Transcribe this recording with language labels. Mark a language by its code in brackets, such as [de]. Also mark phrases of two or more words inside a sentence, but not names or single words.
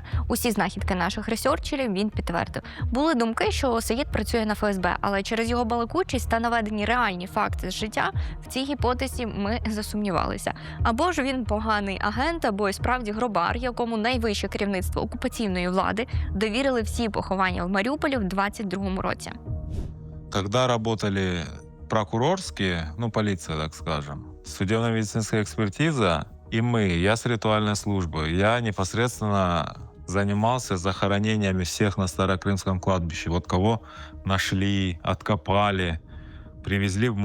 [uk] Усі знахідки наших ресерчерів він підтвердив. Були думки, що Саїд працює на ФСБ, але через його балакучість та наведені реальні факти з життя в цій гіпотезі ми засумнівалися. Або ж він поганий агент, або й справді гробар, якому найвище керівництво окупаційної влади довірили всі поховання в Маріуполі в 22-му році. [ru] Когда работали прокурорские, полиция, так скажем, судебно-медицинская экспертиза, и я с ритуальной службы, я непосредственно занимался захоронениями всех на Старокрымском кладбище. Вот кого нашли, откопали, привезли в морг.